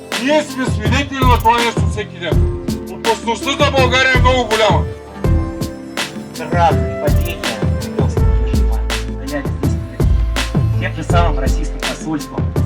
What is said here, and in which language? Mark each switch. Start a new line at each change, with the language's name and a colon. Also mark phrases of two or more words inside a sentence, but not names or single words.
Bulgarian: Ние сме свидетели на това нещо всеки ден. Опасността за България е много голяма.
Russian: Крах и падение кремлевского режима стояли вместе тем же самым российским посольством.